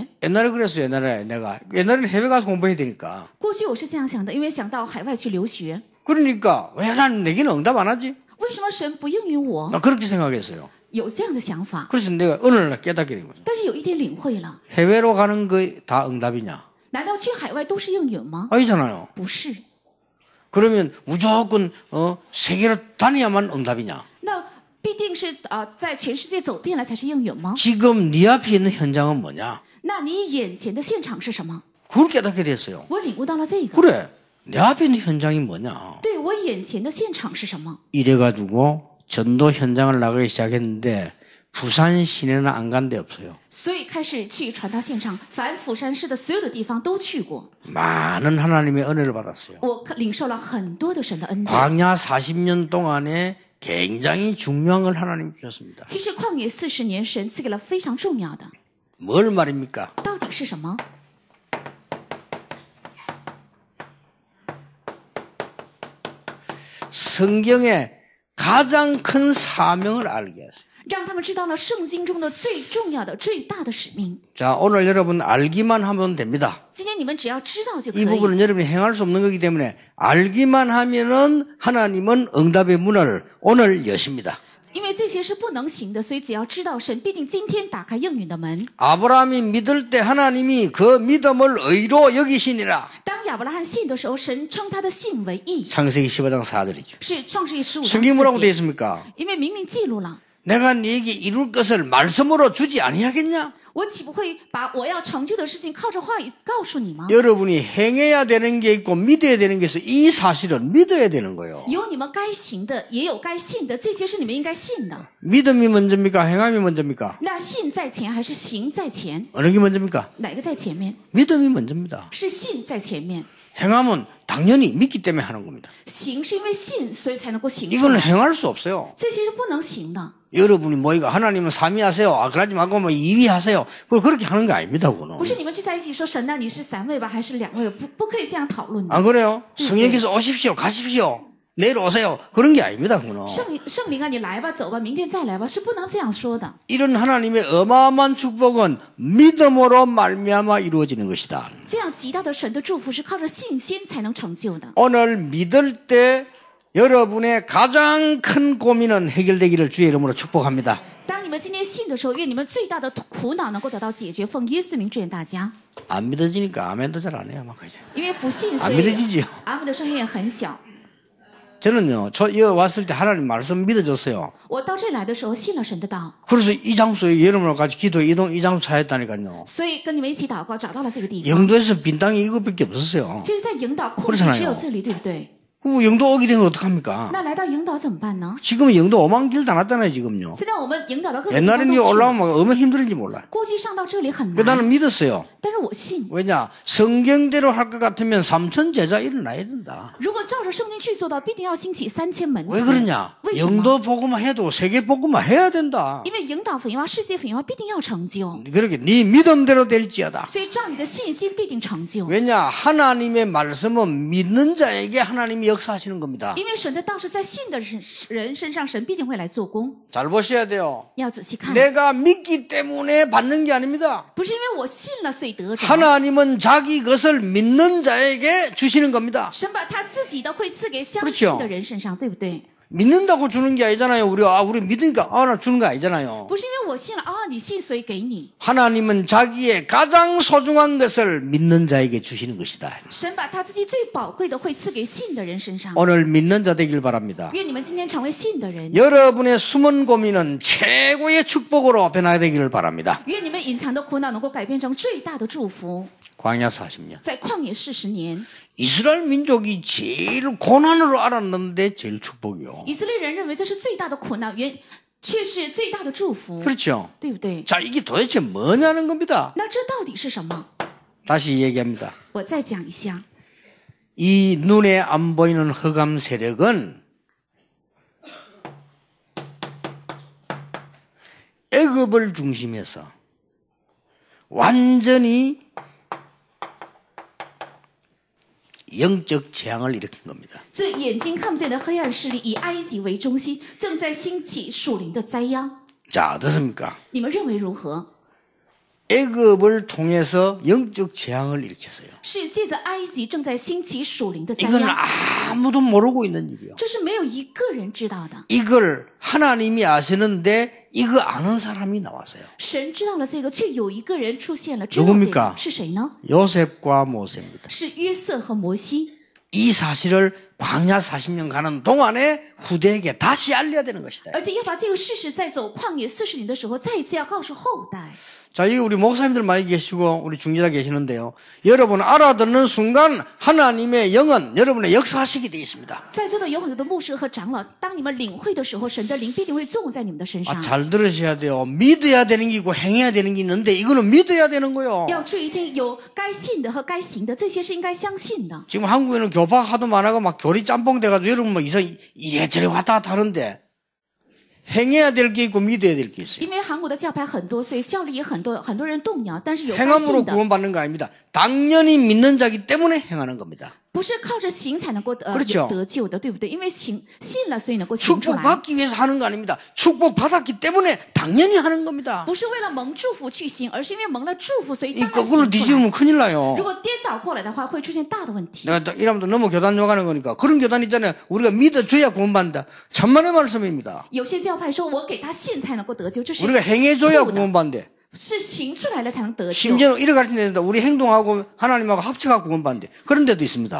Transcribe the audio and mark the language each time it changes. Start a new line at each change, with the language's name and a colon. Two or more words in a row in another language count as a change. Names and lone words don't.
Korean: 옛날에 그랬어요. 옛날에는 해외 가서 공부해야 되니까.
Chinese: 过去我是这样想的，因为想到海外去留学。
Korean: 그러니까 왜 하나님 내게는 응답 안 하지?
Chinese: 为什么神不应允我？
Korean: 나 그렇게 생각했어요.
Chinese: 有这样的想法，
Korean: 그래서 내가 어느 날 깨닫게 된 거죠.
Chinese: 但是有一天领会了，
Korean: 해외로 가는 거 다 응답이냐?
Chinese: 难道去海外都是应允吗？
Korean: 아니잖아요.
Chinese: 不是，
Korean: 그러면 무조건 세계로 다녀야만 응답이냐?
Chinese: 那必定是在全世界走遍了才是应允吗？
Korean: 지금 네 앞에 있는 현장은 뭐냐?
Chinese: 那你眼前的现场是什么？
Korean: 그걸 깨닫게 됐어요.
Chinese: 我领悟到了这个。
Korean: 그래, 내 앞에 있는 현장이 뭐냐?
Chinese: 对我眼前的现场是什么？
Korean: 이래가지고 전도 현장을 나가기 시작했는데 부산 시내는 안 간 데 없어요.
Chinese: 所以开始去传道现场，凡釜山市的所有的地方都去过。
Korean: 많은 하나님의 은혜를 받았어요.
Chinese: 我领受了很多的神的恩典。
Korean: 광야 40년 동안에 굉장히 중요한 걸 하나님 주셨습니다.
Chinese: 其实旷野40年，神赐给了非常重要的，
Korean: 뭘 말입니까?
Chinese: 到底是什么？
Korean: 성경의 가장 큰 사명을 알게 했어요.
Chinese: 让他们知道了圣经中的最重要的、最大的使命。
Korean: 자, 오늘 여러분 알기만 하면 됩니다.
Chinese: 今天你们只要知道就可
Korean: 이
Chinese: 以。
Korean: 부분은 여러분이 행할 수 없는 거기 때문에 알기만 하면은 하나님은 응답의 문을 오늘 여십니다.
Chinese: 因为这些是不能行的，所以只要知道神必定今天打开应允的门。
Korean: 아브라함이 믿을 때 하나님이 그 믿음을 의로 여기시니라.
Chinese: 当亚伯拉罕信的时候，神称他的信为义，
Korean: 창세기 15장 4절이죠.
Chinese: 是创世纪15章
Korean: 성경이 뭐라고
Chinese: 4
Korean: 되어
Chinese: 节。
Korean: 있습니까?
Chinese: 因为明明记录了，
Korean: 내가 네게 이룰 것을 말씀으로 주지 아니하겠냐?
Chinese: 我岂不会把我要成就的事情靠着话语告诉你吗？
Korean: 여러분이 행해야 되는 게 있고 믿어야 되는 게 있어. 이 사실은 믿어야 되는 거예요.
Chinese: 有你们该行的，也有该信的，这些是你们应该信的。
Korean: 믿음이 먼저입니까? 행함이 먼저입니까?
Chinese: 那信在前还是行在前？
Korean: 어느 게 먼저입니까?
Chinese: 哪个在前面？
Korean: 믿음이 먼저입니다.
Chinese: 是信在前面，
Korean: 행함은 당연히 믿기 때문에 하는 겁니다.
Chinese: 行是因为信，所以才能够行出
Korean: 이거는
Chinese: 来。
Korean: 행할 수 없어요.
Chinese: 这些是不能行的。
Korean: 여러분이 뭐이가 하나님은 삼위하세요. 그러지 말고 뭐 이위하세요. 그렇게 하는 거 아닙니다, 그거는.
Chinese: 不是你们聚在一起说神啊，你是3位吧，还是2位？不可以这样讨论的。
Korean: 안 그래요? 성령께서 오십시오, 가십시오, 내일 오세요. 그런 게 아닙니다, 그거는.
Chinese: 圣灵啊，你来吧，走吧，明天再来吧，是不能这样说的。
Korean: 이런 하나님의 어마어마한 축복은 믿음으로 말미암아 이루어지는 것이다.
Chinese: 这样极大的神的祝福是靠着信心才能成就的。
Korean: 오늘 믿을 때 여러분의 가장 큰 고민은 해결되기를 주의 이름으로 축복합니다.
Chinese: 当你们今天信的时候，愿你们最大的苦恼能够得到解决。奉耶稣名祝愿大家。
Korean: 안 믿어지니까 아멘도 잘 안 해요, 막 그죠?
Chinese: 因为不信，所
Korean: 안
Chinese: 以
Korean: 믿어지지요.
Chinese: 阿门的声音也很小。
Korean: 저는요, 여기 왔을 때 하나님 말씀 믿어졌어요.
Chinese: 我到这里来的时候信了神的道，
Korean: 그래서 이 장소에 여러분과 같이 기도에 이 장소 찾았다니까요.
Chinese: 所以跟你们一起祷告，找到了这个地方。
Korean: 영도에서 빈 땅이 이것밖에 없었어요.
Chinese: 其实，在引导空
Korean: 그렇잖아요
Chinese: 地只有这里，对不对？
Korean: 영도 오게 되면 어떡합니까?
Chinese: 那来到引导怎么办呢？
Korean: 지금은 영도 5만 길 다녔잖아요, 지금요.
Chinese: 现在我们引导到各个地方
Korean: 옛날에는
Chinese: 都去了
Korean: 올라오면 얼마나 힘들은지 몰라요.
Chinese: 估计上到这里很
Korean: 그
Chinese: 难，
Korean: 나는 믿었어요.
Chinese: 但是我信。
Korean: 왜냐? 성경대로 할 것 같으면 3천 제자 일어나야 된다.
Chinese: 如果照着圣经去做到，必定要兴起3000门徒。
Korean: 왜 그러냐?
Chinese: 为什么？
Korean: 영도 복음만 해도 세계 복음만 해야 된다.
Chinese: 因为引导福音化、世界福音化必定要成就，
Korean: 그렇게 네 믿음대로 될지어다.
Chinese: 所以照你的信心必定成就。
Korean: 왜냐? 하나님의 말씀은 믿는 자에게 하나님이 역사하시는 겁니다.
Chinese: 因为神的道是在信的人身上，神必定会来做工。
Korean: 잘 보셔야 돼요.
Chinese: 要仔细看，
Korean: 내가 믿기 때문에 받는 게 아닙니다.
Chinese: 不是因为我信了所以得着，
Korean: 하나님은 자기 것을 믿는 자에게 주시는 겁니다.
Chinese: 神把他自己的会赐给相
Korean: 그렇죠
Chinese: 信的人身上，对不对？
Korean: 믿는다고 주는 게 아니잖아요. 우리 믿으니까 나 주는 거 아니잖아요.
Chinese: 不是因为我信了啊，你信所以给你。
Korean: 하나님은 자기의 가장 소중한 것을 믿는 자에게 주시는 것이다.
Chinese: 神把他自己最宝贵的会赐给信的人身上。
Korean: 오늘 믿는 자 되길 바랍니다.
Chinese: 愿你们今天成为信的人，
Korean: 여러분의 숨은 고민은 최고의 축복으로 변화되기를 바랍니다.
Chinese: 愿你们隐藏的苦恼能够改变成最大的祝福。
Korean: 광야 40년.
Chinese: 在旷野40年，
Korean: 이스라엘 민족이 제일 고난으로 알았는데 제일 축복이요.
Chinese: 以色列人认为这是最大的苦难，却是最大的祝福，
Korean: 그렇죠.
Chinese: 对不对？
Korean: 자, 이게 도대체 뭐냐는 겁니다.
Chinese: 那这到底是什么？
Korean: 다시 얘기합니다.
Chinese: 我再讲一下，
Korean: 이 눈에 안 보이는 흑암 세력은 애굽을 중심해서 완전히 영적 재앙을 일으킨 겁니다.
Chinese: 这眼睛看不见的黑暗势力以埃及为中心，正在兴起属灵的灾殃。
Korean: 자, 어떻습니까?
Chinese: 你们认为如何？
Korean: 애굽을 통해서 영적 재앙을 일으켰어요.
Chinese: 是借着埃及正在兴起属灵的灾
Korean: 이건
Chinese: 殃，
Korean: 아무도 모르고 있는 일이요.
Chinese: 这是没有一个人知道的。
Korean: 이걸 하나님이 아시는데 이거 아는 사람이 나왔어요.
Chinese: 神知道了这个，却有一个人出现了，知道这
Korean: 누굽니까
Chinese: 个是谁呢？
Korean: 요셉과 모세입니다.
Chinese: 是约瑟和摩西。
Korean: 이 사실을 광야 40년 가는 동안에 후대에게 다시 알려야 되는 것이다.
Chinese: 而且要把这个事实在走旷野40年的时候，再一次要告诉后代。
Korean: 자, 여기 우리 목사님들 많이 계시고 우리 중재자 계시는데요. 여러분 알아듣는 순간 하나님의 영은 여러분의 역사하시게 되어 있습니다.
Chinese: 在座的有很多的牧师和长老，当你们领会的时候，神的灵必定会作用在你们的身上。
Korean: 잘 들으셔야 돼요. 믿어야 되는 게 있고 행해야 되는 게 있는데 이거는 믿어야 되는 거요.
Chinese: 要注意听，有该信的和该行的，这些是应该相信的。
Korean: 지금 한국에는 교파 하도 많아가 막 교리 짬뽕 돼가지고 여러분 뭐 이래저래 왔다 갔다 하는데 행해야 될 게 있고 믿어야 될 게 있어요.
Chinese: 因为韩国的教派很多，所以教理也很多，很多人动摇。但是有该信
Korean: 행함으로
Chinese: 的，
Korean: 구원받는 거 아닙니다. 당연히 믿는 자기 때문에 행하는 겁니다.
Chinese: 不是靠着行才能够
Korean: 그렇죠
Chinese: 得救的，对不对？因为信了，所以能够行出来，
Korean: 축복받기 위해서 하는 거 아닙니다. 축복받았기 때문에 당연히 하는 겁니다.
Chinese: 不是为了蒙祝福去行，而是因为蒙了祝福，所以
Korean: 이
Chinese: 当然
Korean: 거꾸로
Chinese: 行出来。
Korean: 뒤집으면 큰일 나요.
Chinese: 如果颠倒过来的话，会出现大的问题。
Korean: 내가 또 이러면 또 너무 교단 욕하는 거니까 그런 교단 있잖아요. 우리가 믿어줘야 구원받는다. 천만의 말씀입니다.
Chinese: 有些教派说我给他信才能够得救，这是
Korean: 우리가 행해줘야
Chinese: 错的，
Korean: 구원받는데
Chinese: 是行出来了才能得救。
Korean: 심지어는 이렇게 가르치는데 우리 행동하고 하나님하고 합쳐가 구원받는데 그런 데도 있습니다.